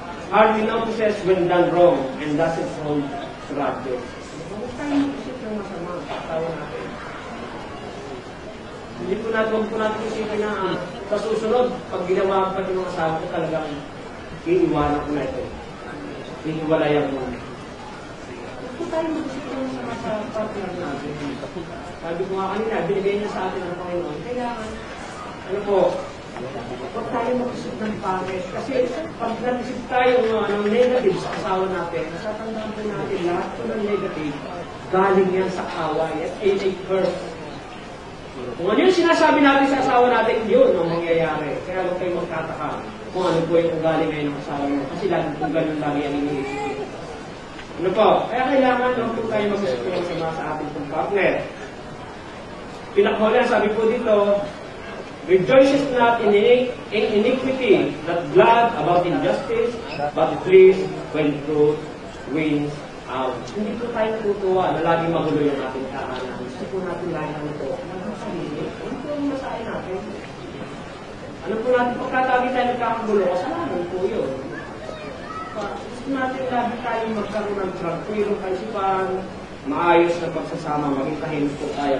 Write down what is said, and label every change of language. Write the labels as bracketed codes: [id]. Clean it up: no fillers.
[en] Hardly notices when done wrong, and doesn't hold grudges. [tl] Huwag tayo mag-isip ng masama sa asawa natin. Hindi po natin isipin na sa susunod, pag ginawa pa ng asawa ko, talagang iiwanan ko na ito. Iiwalayan mo. Kung tayo mag-isip sa partner natin, sabi ko nga kanina, binigay niya sa atin ang Panginoon, kailangan, ano po, huwag tayo mag-isip ng pangit. Kasi pag nag-isip tayo ng negative sa asawa natin, natatandaan po natin lahat po ng negative, galing yan sa away at a curse. Kung ano yung sinasabi natin sa asawa natin, yun ang mangyayari. Kaya huwag kayo magtataka kung ano po yung ugali ngayon ng asawa mo. Kasi lagi po ganun lagi ang iniisip. Ano po? Kaya kailangan lang po tayo mag-isip ng sama sa ating partner. Pinakahuli, sabi po dito, [en] rejoices not in iniquity, not glad about injustice, but pleased when truth wins out. [tl] Hindi po tayo natutuwa na lagi magulo yung ating tahanan. Gusto po natin lagi ng ito. Ano po ang masahin natin? Ano po natin pagkatagi tayo nagkakagulo? Kasalanan po yun. Gusto natin lagi tayo magkaroon ng tranquilo kaisipan, maayos na pagsasama, maging tahimik po tayo.